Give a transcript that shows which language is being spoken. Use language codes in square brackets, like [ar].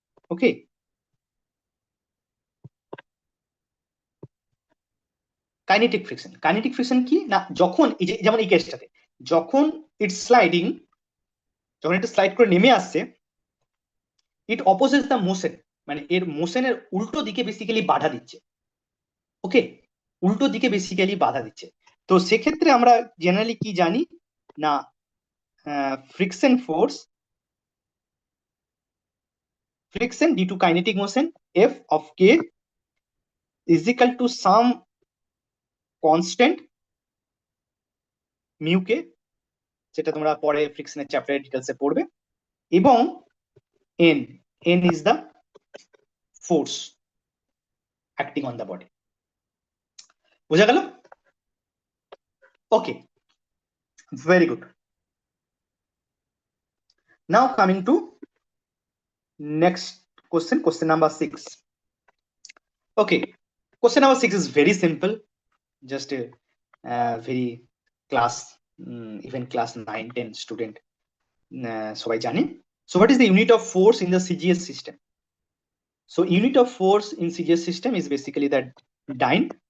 [bn] ওকে, kinetic friction, kinetic friction কি না, যখন এই যে যেমন এই কেসটাতে যখন ইটস স্লাইডিং, যখন এটা স্লাইড করে নেমে আসছে, ইট অপোজেস দ্য মোশন, মানে এর মোশনের উল্টো দিকে বেসিক্যালি বাধা দিচ্ছে। ওকে, উল্টো দিকে বেসিক্যালি বাধা দিচ্ছে। তো সেক্ষেত্রে আমরা জেনারেলি কি জানি না, friction force, [en] friction due to kinetic motion f of k is equal to some constant mu k, [bn] যেটা তোমরা পরে ফ্রিকশনের চ্যাপ্টারে ডিটেলসে পড়বে, এবং n, [en] n is the force acting on the body। [bn] বোঝা গেল? ওকে, very good. Now coming to next question, question number 6। [en] okay, question number 6 is very simple, just a very class, even class 9 10 student [bn] সবাই জানে। [en] So what is the unit of force in the CGS system? So unit of force in CGS system is basically that dyne।